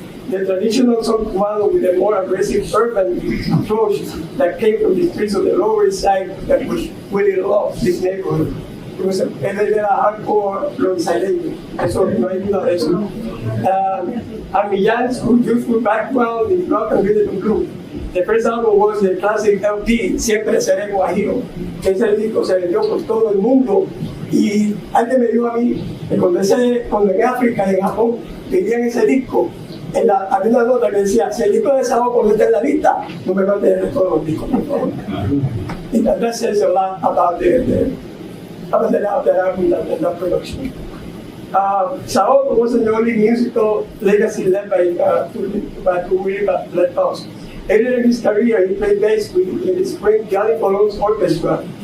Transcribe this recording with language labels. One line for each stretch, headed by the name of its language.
English: The traditional song model with a more aggressive urban approach that came from the streets of the Lower East Side that was really loved this neighborhood. It was a hardcore Lower East Side. Eso no hay duda de eso. And Millan's youthful background in rock and rhythm and blues. The first album was the classic LP, Siempre Seré Guajiro.
Spanish: Ese disco se vendió por todo el mundo. Y antes me dio a mí, que cuando en África, en Japón, pedían ese disco, había una nota que decía, si el disco de SAOCO no está en la lista, no me va a tener todos los discos, por favor.
English: And that says a lot about the album and the production. SAOCO wasn't the only musical legacy led by Willie led us. Earlier in his career, he played bass with his friend Johnny Colon's orchestra.